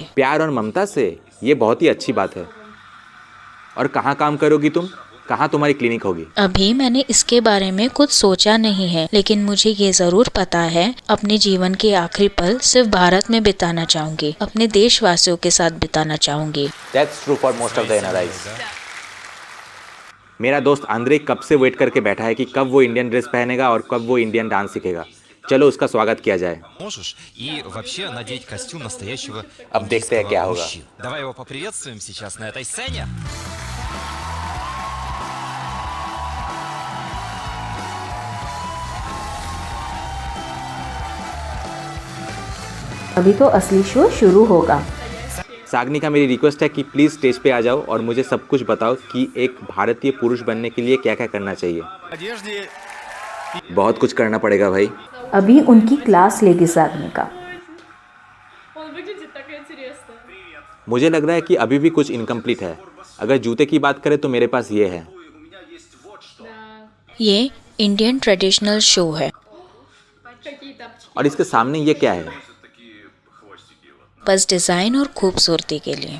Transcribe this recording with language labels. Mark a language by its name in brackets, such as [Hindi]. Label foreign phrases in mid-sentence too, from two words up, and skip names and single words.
[Hindi] प्यार और ममता से? ये बहुत ही अच्छी बात है। और कहाँ काम करोगी तुम? कहाँ तुम्हारी क्लिनिक होगी? अभी मैंने इसके बारे में कुछ सोचा नहीं है, लेकिन मुझे ये जरूर पता है अपने जीवन के आखिरी पल सिर्फ भारत में बिताना चाहूंगी, अपने देशवासियों के साथ बिताना चाहूंगी। [English] That's true for most of the NRIs. [Hindi] मेरा दोस्त आंद्रे कब से वेट करके बैठा है कि कब वो [English] Indian dress [Hindi] पहनेगा और कब वो [English] Indian dance [Hindi] सीखेगा। चलो उसका स्वागत किया जाए। [Russian] Можешь и вообще надеть костюм настоящего [Hindi] अब देखते हैं क्या होगा। [Russian] мужчины. Давай его поприветствуем сейчас на этой сцене. [Hindi] अभी तो असली शो शुरू होगा। सागनिका, मेरी रिक्वेस्ट है कि [English] please stage [Hindi] पे आ जाओ और मुझे सब कुछ बताओ कि एक भारतीय पुरुष बनने के लिए क्या क्या करना चाहिए। बहुत कुछ करना पड़ेगा भाई। अभी उनकी क्लास लेगी सागनिका। [Russian] Он выглядит так интересно. [Hindi] मुझे लग रहा है कि अभी भी कुछ इनकम्प्लीट है। अगर जूते की बात करें तो मेरे पास ये है। [Russian] Да. [Hindi] ये [English] Indian traditional show [Hindi] है। [Russian] Какие тапочки. [Hindi] और इसके सामने ये क्या है? बस डिजाइन और खूबसूरती के लिए।